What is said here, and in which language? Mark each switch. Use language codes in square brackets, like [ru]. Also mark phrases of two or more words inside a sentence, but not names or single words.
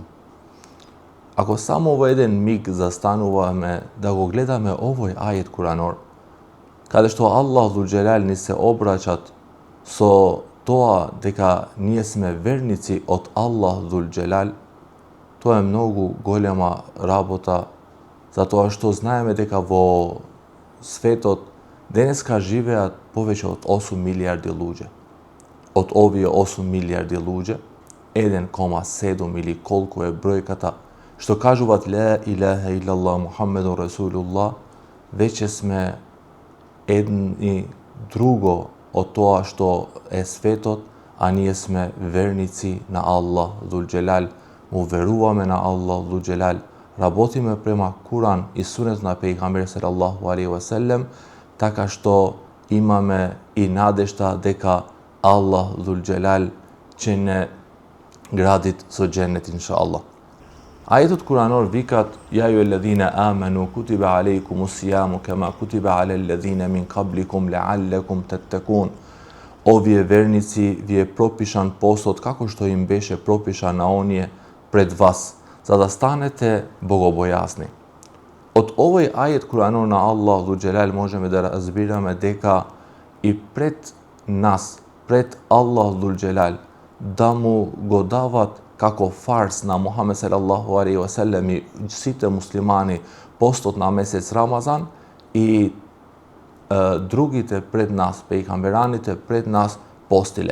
[mk] Ако само во еден миг застануваме да го гледаме овој ајет Куранор, каде што Аллах [ar] ذو الجلال [mk] ни се обраќат со тоа дека ние сме верници од Аллах [ar] ذو الجلال, [mk] тоа е многу голема работа, затоа што знаеме дека во светот денеска живеат повеќе од 8 милиарди луѓе. Од овие 8 милиарди луѓе, 1,7 или колку е бројката што кажуваат [ar] لا إله إلا الله محمد رسول الله, [mk] веќе сме едни друго од тоа што е светот, а ние сме верници на Аллах [ar] ذو الجلال, [mk] му веруваме на Аллах [ar] ذو الجلال, [mk] работиме према Куран и сунет на пејгамбер [ar] صلى الله عليه وسلم, [mk] така што имаме и надежда дека Аллах [ar] ذو الجلال [mk] ќе не градит со џеннет иншааллах. Ајетот Куранор викат: [ar] يا أيها الذين آمنوا كتب عليكم الصيام كما كتب على الذين من قبلكم لعلكم تتقون. [mk] О вие верници, ви е пропишан постот како што им беше пропишан на оние пред вас, за да станете богобојазни. Од овој ајет Куранор на Аллах [ar] ذو الجلال [mk] можеме да разбираме дека и пред нас, пред Аллах [ar] ذو الجلال, [mk] да му го дават како фарз на Мухамед [ar] صلى الله عليه وسلم [mk] и сите муслимани постот на месец Рамазан, и другите пред нас, пејгамбераните пред нас постиле.